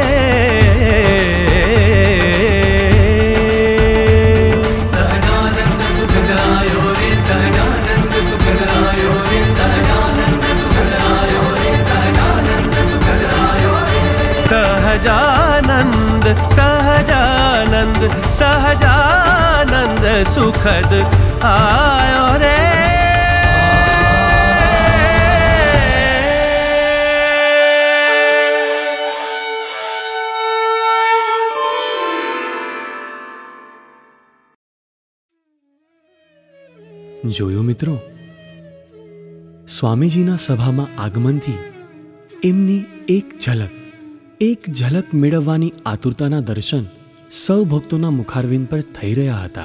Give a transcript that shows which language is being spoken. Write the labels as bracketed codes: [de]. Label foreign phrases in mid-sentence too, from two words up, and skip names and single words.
[hi] सहजानंद सुखद आयो रे, सहजानंद सुखद आयो रे, सहजानंद सुखद आयो रे, सहजानंद सुखद आयो रे। सहजानंद सहजानंद सहजानंद सुखद आयो रे। [gu] જોયું મિત્રો, સ્વામીજીના સભામાં આગમનથી એમની એક ઝલક મેળવવાની આતુરતાના દર્શન સૌ ભક્તોના મુખારવિંદ પર થઈ રહ્યા હતા.